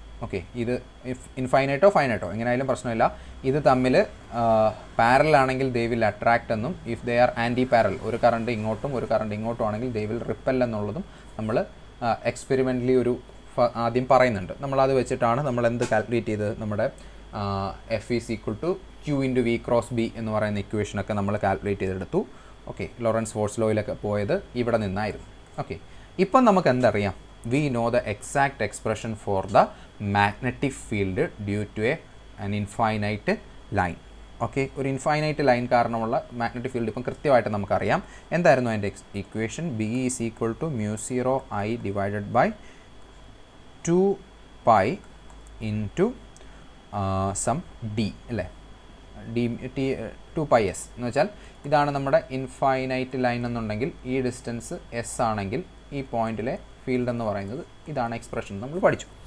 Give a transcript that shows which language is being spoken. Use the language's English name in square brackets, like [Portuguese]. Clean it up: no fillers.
[Malayalam] Okay, ഇത് ഇൻഫൈനൈറ്റോ ഫൈനൈറ്റോ എങ്ങനെയായാലും പ്രശ്നമില്ല. ഇത് തമ്മിൽ പാരലൽ ആണെങ്കിൽ [English] they will attract [Malayalam] എന്നും, [English] if they are anti parallel, [Malayalam] ഒരു കറണ്ട് ഇങ്ങോട്ടും ഒരു കറണ്ട് ഇങ്ങോട്ടും ആണെങ്കിൽ [English] they will repel [Malayalam] എന്നുള്ളതും നമ്മൾ എക്സ്പെരിമെൻ്റലി ആദ്യം പറയുന്നുണ്ട്. നമ്മളത് വെച്ചിട്ടാണ് നമ്മൾ എന്ത് കാൽക്കുലേറ്റ് ചെയ്തത്? നമ്മുടെ [English] F is equal to Q into V cross B [Malayalam] എന്ന് പറയുന്ന ഇക്വേഷനൊക്കെ നമ്മൾ കാൽക്കുലേറ്റ് ചെയ്തെടുത്തു. ഓക്കെ, ലോറൻസ് ഫോഴ്സ് ലോയിലൊക്കെ പോയത് ഇവിടെ നിന്നായിരുന്നു. ഓക്കെ, ഇപ്പം നമുക്ക് എന്തറിയാം? [English] we know the exact expression for the magnetic field due to an infinite line. [Malayalam] Okay, ഒരു ഇൻഫൈനൈറ്റ് ലൈൻ കാരണമുള്ള മാഗ്നറ്റിക് ഫീൽഡ് ഇപ്പം കൃത്യമായിട്ട് നമുക്കറിയാം. എന്തായിരുന്നു അതിൻ്റെ equation? [English] B is equal to μ0 I divided by 2π into sum D [Malayalam] അല്ലേ, ഡി ടി 2πs എന്ന് വെച്ചാൽ ഇതാണ് നമ്മുടെ ഇൻഫൈനൈറ്റ് ലൈൻ എന്നുണ്ടെങ്കിൽ ഈ ഡിസ്റ്റൻസ് എസ് ആണെങ്കിൽ ഈ പോയിന്റിലെ ഫീൽഡ് എന്ന് പറയുന്നത് ഇതാണ് എക്സ്പ്രഷൻ നമ്മൾ പഠിച്ചു.